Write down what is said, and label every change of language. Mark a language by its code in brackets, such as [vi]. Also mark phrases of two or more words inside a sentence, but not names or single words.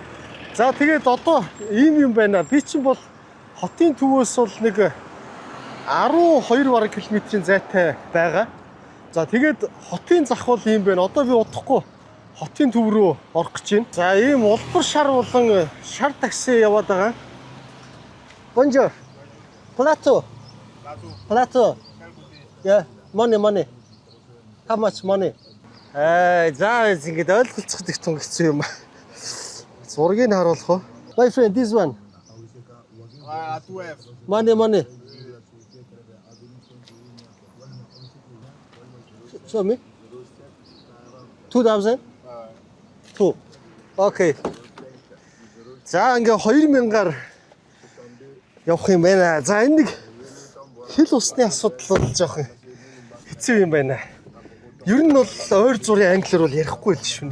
[mn] За тэгээд одоо ийм юм байна. Би чинь бол хотын төвөөс бол нэг 12 бараг километрийн зайтай байгаа. За тэгээд хотын зах бол ийм байна. Одоо би удахгүй хотын төв рүү орох гэж байна. За ийм улбар шар болон шар такси яваад байгаа. [fr] Bonjour. Plateau. [en] Yeah, money. How much money? [mn] За ингэж ойлголцоход их тун хэцүү юм. Зургийг харуулах уу? [en] My friend, this one. 12. Money. Show me. 2,000. Two. Okay. [mn] За ингээ 2000-аар явах юм байна. За энэ нэг хил усны асуудал бол жоохон хэцүү юм байна. Ер нь бол ойр зургийн англиар бол ярихгүй л шүү.